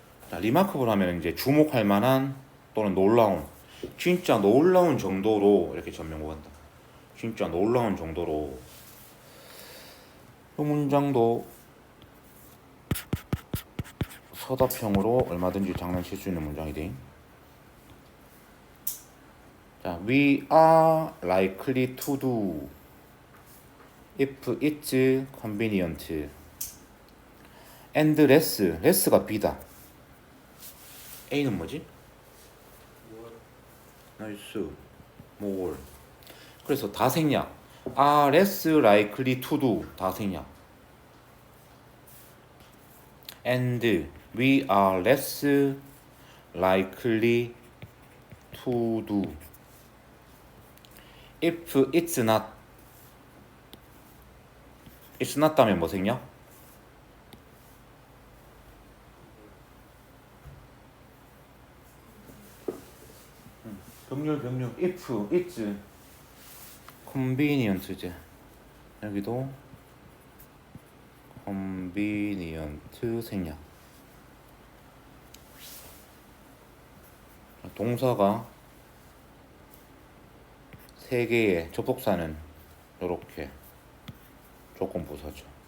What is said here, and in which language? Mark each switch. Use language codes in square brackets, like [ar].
[ko] 자, 리마크블 하면 이제 주목할 만한 또는 놀라운, 진짜 놀라운 정도로 이렇게 전명구 한다. 진짜 놀라운 정도로. 이 문장도 서답형으로 얼마든지 장난칠 수 있는 문장이지. [en] 자, we are likely to do if it's convenient. and less [ko] 가 B다. A는 뭐지? 나이스. more. 그래서 다 생략. [en] are less likely to do [ko] 다 생략. [en] and we are less likely to do if it's not. it's not [ko] 다음에 뭐 생략? [en] 병렬 if it's convenient. [ko] 이제 여기도 convenient 생략. 동사가 3개의 접속사는 이렇게 조건부사죠.